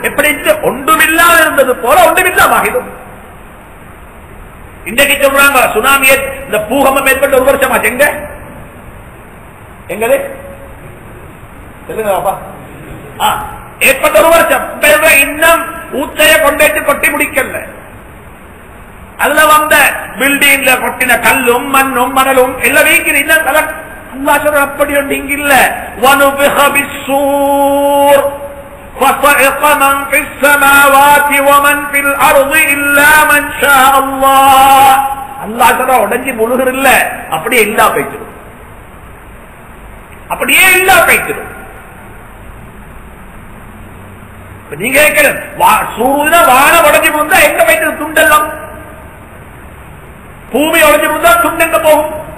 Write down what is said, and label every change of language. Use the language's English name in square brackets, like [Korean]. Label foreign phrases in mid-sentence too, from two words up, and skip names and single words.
[Tamil] எப்படி ஒன்றுமில்லாம இருந்தது போல ஒன்றுமில்லாம ஆகிடும். இன்றைக்கு சொல்றாங்க சுனாமியை, இந்த பூகம்பம் ஏற்பட்ட 1 வருஷமா எங்க எங்களே ஏற்பட்ட 1 வருஷம். இன்னும் ஊத்தைய கொண்டேட்டு கொட்டி முடிக்கல. அதுல வந்த பில்டிங்ல கொட்டின கல்லும் மண்ணும் மணலும் எல்லாம் வீக்கிற. இன்னும் அல்லாஹ் சொல்ற அப்படி ஒன்று இங்க இல்ல. [Arabic] وَنُفِخَ بِالصُّورِ فَصَعِقَ مَنْ فِي السَّمَاوَاتِ وَمَنْ فِي الْأَرْضِ إِلَّا مَنْ شَاءَ اللَّهُ. [Tamil] அல்லாஹ் சொல்ற உடைஞ்சி முழுகிற இல்ல, அப்படியே இல்லா போயிடும். அப்படியே இல்லா போயிடும். நீங்க கேட்கணும், சூரியன வான உடஞ்சி வந்தா எங்க போயிட்டு துண்டெல்லாம் பூமி உடைஞ்சு விழுந்தா துண்டு எங்க போகும்?